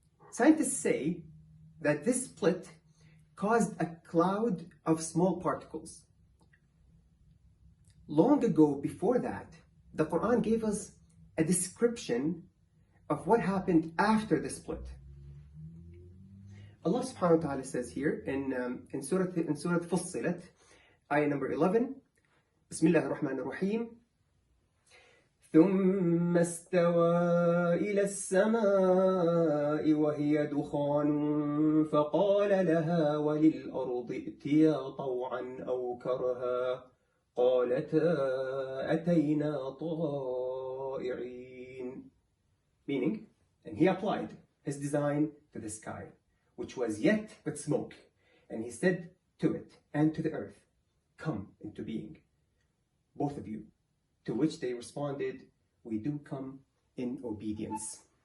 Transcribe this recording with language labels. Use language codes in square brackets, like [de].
[en] Scientists say that this split caused a cloud of small particles. Long ago, before that, the Quran gave us a description of what happened after the split. Allah subhanahu wa ta'ala says here in Surah Fussilat, ayah number 11, Bismillah ar-Rahman ar-Rahim, [ar] ثم استوى إلى السماء وهي دخان فقال لها وللأرض ائتيا طوعا أو كرها قالتا أتينا طائعين. [en] Meaning, and He applied His design to the sky, which was yet but smoke, and He said to it and to the earth, come into being, both of you. To which they responded, we do come in obedience.